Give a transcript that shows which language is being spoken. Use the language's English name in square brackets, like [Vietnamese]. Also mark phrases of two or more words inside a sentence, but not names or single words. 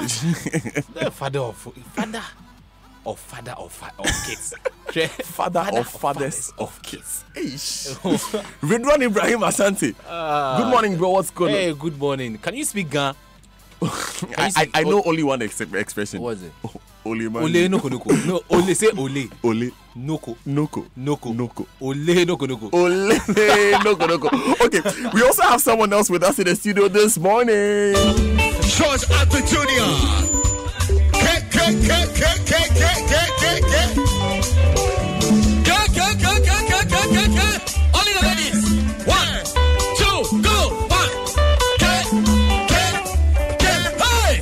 [English] The father of kids. Father of fathers of kids. Ridwan Ibrahim Asante. Good morning, bro. What's going on? Hey, good morning. Can you speak Ga? I know only one expression. What was it? Ole man. [Ga] Ole noko noko. [English] No, ole say ole. [Ga] Ole. Noko. Noko. Noko. Noko. Ole noko noko. Ole noko noko. [English] Okay, we also have someone else with us in the studio this morning. George Arthur Jr. Only the ladies. 1, 2, go. 1. Hey!